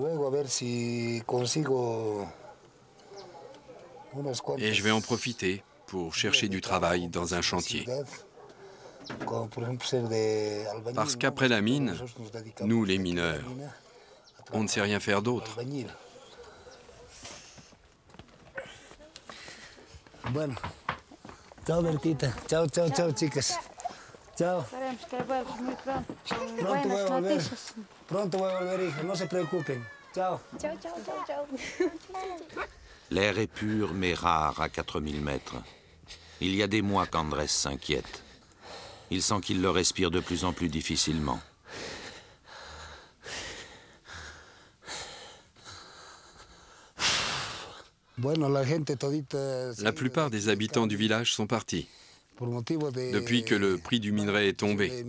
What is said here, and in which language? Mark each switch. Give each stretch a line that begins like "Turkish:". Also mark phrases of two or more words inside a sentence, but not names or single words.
French: Et je vais en profiter pour chercher du travail dans un chantier. Parce qu'après la mine, nous les mineurs, on ne sait rien faire d'autre.
Spanish: Ciao, Bertita. Ciao, ciao, ciao, chicas. Ciao. Pronto voy a volver. Pronto voy a volver, hija. No se preocupen. Ciao. Ciao, ciao, ciao, ciao.
French: L'air est pur mais rare à 4000 mètres. Il y a des mois qu'Andrés s'inquiète. Il sent qu'il le respire de plus en plus difficilement. La plupart des habitants du village sont partis, depuis que le prix du minerai est tombé.